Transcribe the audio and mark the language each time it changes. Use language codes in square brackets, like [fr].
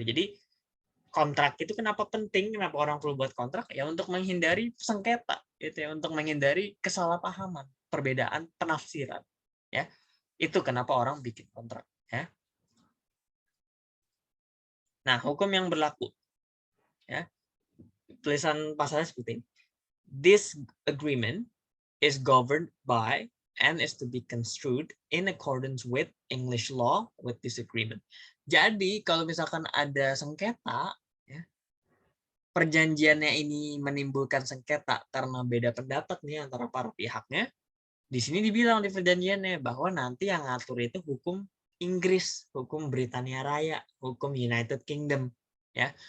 [id] Jadi kontrak itu kenapa penting, kenapa orang perlu buat kontrak, ya untuk menghindari sengketa gitu ya, untuk menghindari kesalahpahaman, perbedaan penafsiran ya. Itu kenapa orang bikin kontrak ya. Nah, hukum yang berlaku ya. Tulisan pasalnya seperti ini. [en] This agreement is governed by and is to be construed in accordance with English law with this agreement. [id] Jadi kalau misalkan ada sengketa ya, perjanjiannya ini menimbulkan sengketa karena beda pendapat nih antara para pihaknya, Di sini dibilang di perjanjiannya bahwa nanti yang ngatur itu hukum Inggris, hukum Britania Raya, hukum United Kingdom, ya.